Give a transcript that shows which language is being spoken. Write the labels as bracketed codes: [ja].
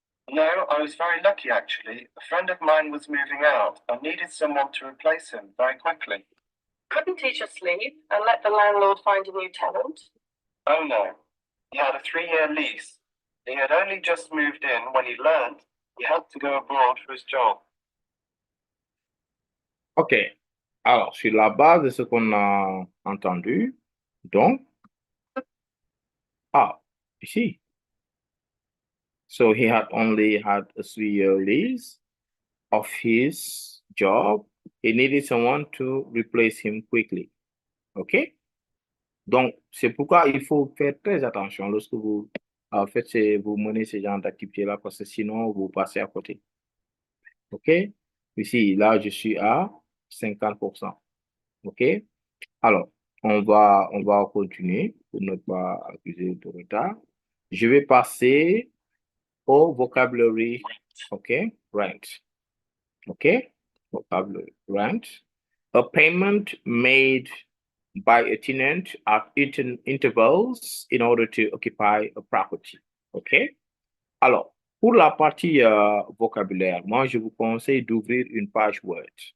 [en] No, I was very lucky actually. A friend of mine was moving out and needed someone to replace him very quickly. Couldn't he just leave and let the landlord find a new tenant? Oh no. He had a 3-year lease. He had only just moved in when he learned he had to go abroad for his job. OK. [fr] Alors, sur la base de ce qu'on a entendu, donc, ici. [en] So he had only had a 3-year lease of his job. He needed someone to replace him quickly. OK? [fr] Donc, c'est pourquoi il faut faire très attention lorsque vous vous menez ce genre d'activité-là, parce que sinon, vous passez à côté. OK? Ici, là, je suis à 50%. OK? Alors, on va continuer pour ne pas accuser de retard. Je vais passer au vocabulary. [en] OK? Rent. OK? Vocabulary. Rent. A payment made by a tenant at intervals in order to occupy a property. OK? [fr] Alors, pour la partie vocabulaire, moi, je vous conseille d'ouvrir une page Word.